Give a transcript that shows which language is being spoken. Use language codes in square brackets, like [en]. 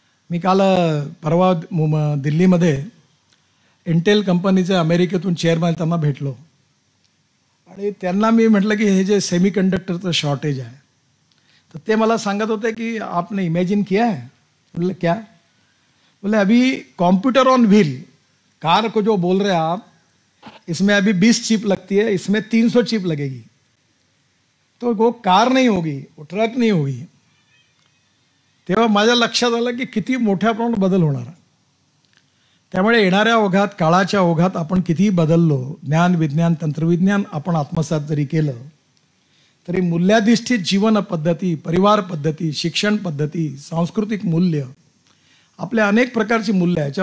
[mr] मी काल परवा दिल्लीमध्ये इंटेल कंपनीचे अमेरिकेतून चेअरमॅन त्यांना भेटलो आणि त्यांना मी म्हटलं की हे जे सेमी कंडक्टरचं शॉर्टेज आहे तर ते मला सांगत होते कि [hi] आपने इमेजिन किया है. बोले क्या? बोले अभी कंप्यूटर ऑन व्हील, कार को जो बोल रहे हैं आप, इसमें अभी 20 चिप लगती है, इसमें 300 चिप लगेगी तो वो कार नहीं होगी, वो ट्रक नहीं होगी. [mr] तेव्हा माझ्या लक्षात आलं की किती मोठ्या प्रमाणात बदल होणार. त्यामुळे येणाऱ्या ओघात, काळाच्या ओघात आपण कितीही बदललो, ज्ञान, विज्ञान, तंत्रविज्ञान आपण आत्मसात जरी केलं तरी मूल्याधिष्ठित जीवन पद्धती, परिवार पद्धती, शिक्षण पद्धती, सांस्कृतिक मूल्य, आपल्या अनेक प्रकारची मूल्य आहे.